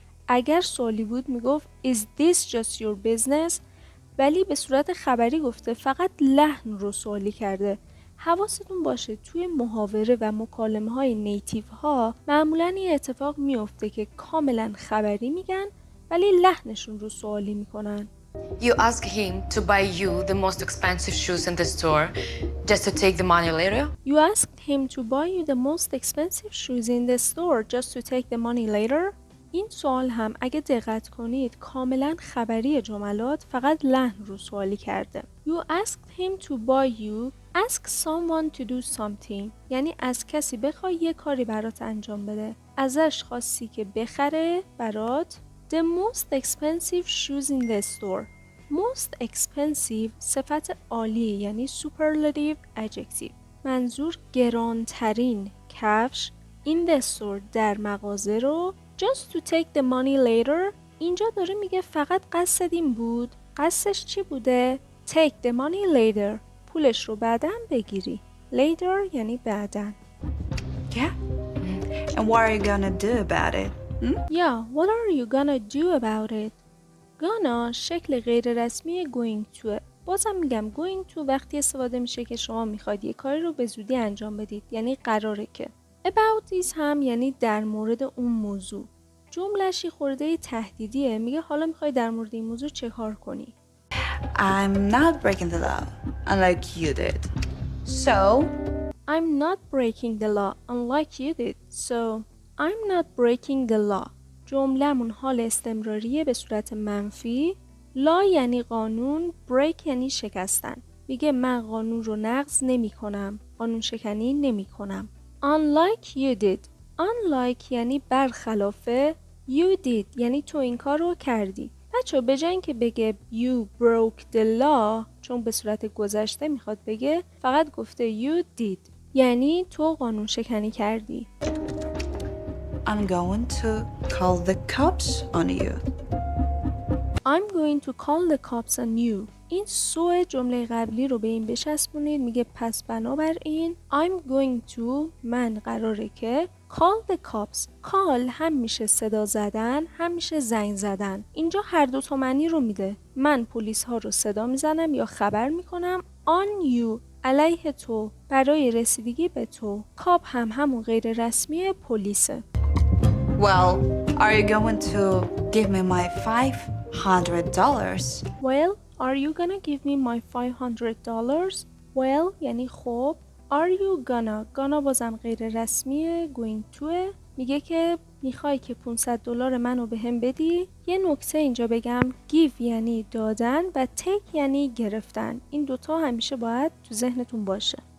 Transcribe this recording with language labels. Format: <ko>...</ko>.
<fa>اگر سوالی بود میگفت</fa> <en>Is this just your business؟</en> <fa>ولی به صورت خبری گفته، فقط لحن رو سوالی کرده. حواستون باشه توی محاوره و مکالمه های نیتیو ها معمولا این اتفاق میفته که کاملا خبری میگن ولی لحنشون رو سوالی میکنن.</fa> <en>You ask him to buy you the most expensive shoes in the store just to take the money later? You asked him to buy you the most expensive shoes in the store just to take the money later?</en> <fa>این سوال هم اگه دقت کنید کاملا خبری جملات، فقط لحن رو سوالی کرده.</fa> <en>You asked him to buy you. Ask someone to do something</en> <fa>یعنی از کسی بخوای یه کاری برات انجام بده. ازش خواستی که بخره برات</fa> <en>the most expensive shoes in the store. Most expensive</en> <fa>صفت عالی یعنی</fa> <en>superlative adjective.</en> <fa>منظور گرانترین کفش</fa> <en>in the store</en> <fa>در مغازه رو</fa> <en>just to take the money later.</en> <fa>اینجا داره میگه فقط قصد این بود. قصدش چی بوده؟</fa> <en>Take the money later.</en> <fa>پولش رو بعداً بگیری. Later یعنی بعداً.</fa> <en>Yeah? And what are you gonna do about it? Yeah, what are you gonna do about it?</en> <fa>gonna شکل غیر رسمی</fa> <en>going to.</en> <fa>بازم میگم going to وقتی استفاده میشه که شما میخواید یه کاری رو به زودی انجام بدید، یعنی قراره که.</fa> <en>About this</en> <fa>هم یعنی در مورد اون موضوع. جمله‌شی خورده تهدیدیه، میگه حالا میخوای در مورد این موضوع چه کار کنی؟</fa> <en>I'm not breaking the law, unlike you did. So, I'm not breaking the law unlike you did. So, I'm not breaking the law.</en> <fa>جمله‌مون حال استمراریه به صورت منفی. law یعنی قانون، break یعنی شکستن. میگه من قانون رو نقض نمی کنم. قانون شکنی نمی کنم.</fa> <en>Unlike you did.</en> <fa>Unlike یعنی برخلافه.</fa> <en>You did</en> <fa>یعنی تو این کار رو کردی. بچه به جای اینکه بگه</fa> <en>you broke the law</en> <fa>چون به صورت گذشته میخواد بگه، فقط گفته</fa> <en>you did</en> <fa>یعنی تو قانون شکنی کردی.</fa> <en>I'm going to call the cops on you. I'm going to call the cops on you.</en> <fa>این سو جمله قبلی رو به این بچسبونید. میگه پس بنابراین</fa> <en>I'm going to</en> <fa>من قراره که</fa> <en>call the cops.</en> <fa>call هم میشه صدا زدن هم میشه زنگ زدن. اینجا هر دو تا معنی رو میده. من پلیس ها رو صدا میزنم یا خبر میکنم</fa> <en>on you</en> <fa>علیه تو برای رسیدگی به تو. کاپ هم همون غیر رسمی پلیسه.</fa> <en>Well, are you going to give me my $500? Well, are you gonna give me my $500?</en> <fa>Well یعنی خب.</fa> <en>Are you gonna</en> <fa>بازم غیر رسمیه. going toه. میگه که میخوای که $500 منو بهم بدی. یه نکته اینجا بگم. give یعنی دادن و take یعنی گرفتن. این دوتا همیشه باید تو ذهنتون باشه.</fa>